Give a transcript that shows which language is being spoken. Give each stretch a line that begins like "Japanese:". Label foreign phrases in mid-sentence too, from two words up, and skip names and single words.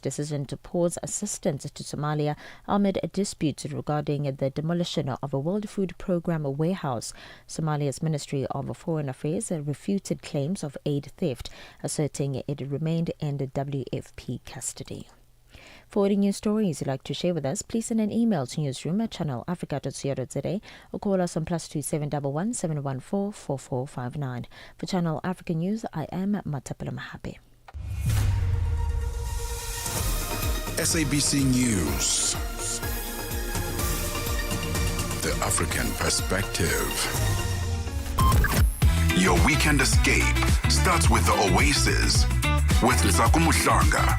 English: decision to pause assistance to Somalia amid a dispute regarding the demolition of a World Food Programme warehouse. Somalia's Ministry of Foreign Affairs refuted claims of aid theft, asserting it remained in the WFP custody. For any news stories you'd like to share with us, please send an email to newsroom@channelafrica.co.za or call us on +2711 714 4459. For Channel Africa News, I am Matapela Mahape. SABC News. The African Perspective. Your weekend escape starts with the Oasis with Nzako Muhlanga.